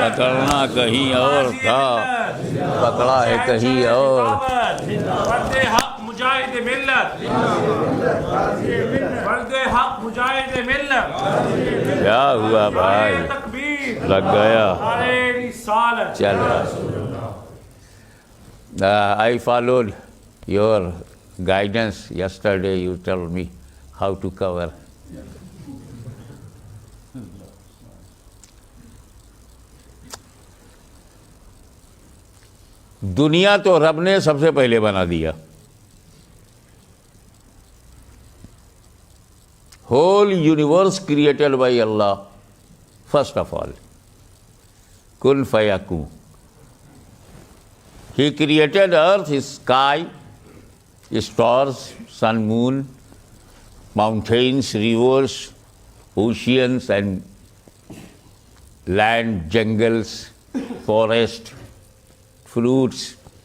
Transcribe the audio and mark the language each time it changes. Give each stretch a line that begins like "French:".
Urdu: پکڑنا کہیں اور تھا پکڑا ہے کہیں اور. فرد حق مجاہد ملت، فرد حق مجاہد ملت. کیا ہوا بھائی؟ نعرہ تکبیر، لگ گیا. نعرہ رسالت.
English: چل I followed your guidance yesterday. You told me how to cover.
Urdu: دنیا تو رب نے سب سے پہلے بنا دیا.
English: whole universe created by Allah, first of all.
Arabic: Kun fayakun.
English: He created earth, sky, stars, sun, moon, mountains, rivers, oceans and land, jungles, forest, fruits.